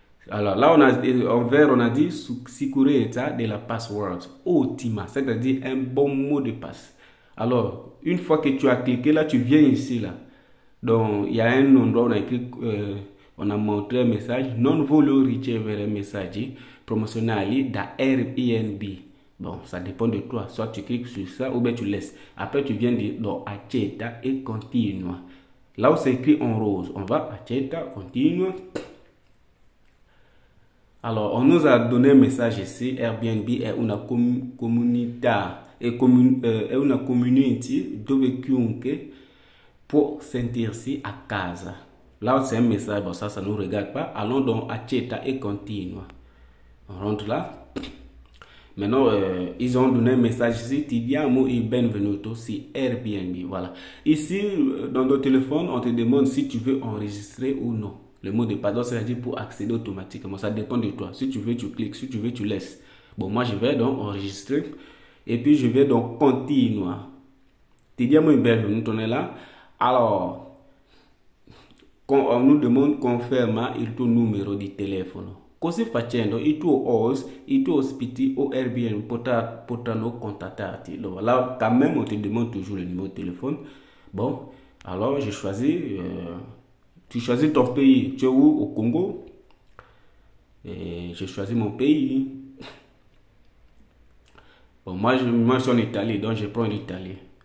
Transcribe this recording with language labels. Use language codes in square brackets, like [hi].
[fr] Alors là, en vert, on a dit Sicurezza de la password. Ottima, c'est-à-dire un bon mot de passe. Alors, une fois que tu as cliqué là, tu viens ici là. Donc, il y a un endroit où on a écrit, on a montré un message. [it] Non voglio ricevere messaggi promozionali da Airbnb. [fr] Bon, ça dépend de toi. Soit tu cliques sur ça ou bien tu laisses. Après, tu viens dans accetta et continua. Là où c'est écrit en rose, on va accetta, continua. Alors, on nous a donné un message ici. [it] Airbnb è una comunità, è una community dove chiunque pour sentirsi a casa. [fr] Là, c'est un message, bon, ça ne nous regarde pas. Allons donc à Accetta et continue. On rentre là. Maintenant, ils ont donné un message ici. [it] Ti diamo il benvenuto si Airbnb. [fr] Voilà. Ici, dans ton téléphone, on te demande si tu veux enregistrer ou non. Le mot de passe, c'est-à-dire pour accéder automatiquement. Ça dépend de toi. Si tu veux, tu cliques. Si tu veux, tu laisses. Bon, moi, je vais donc enregistrer. Et puis, je vais donc continuer. [it] Ti diamo il benvenuto, [fr] on est là. Alors, quand on nous demande [it] conferma il tuo numero di telefono. Così facendo i tuoi host, i tuoi ospiti o Airbnb potranno contattarti. [fr] Donc là, quand même, on te demande toujours le numéro de téléphone. Bon, alors j'ai choisi, tu choisis ton pays. Tu es où? Au Congo. Et j'ai choisi mon pays. Bon, moi je suis en Italie, donc je prends l'Italie.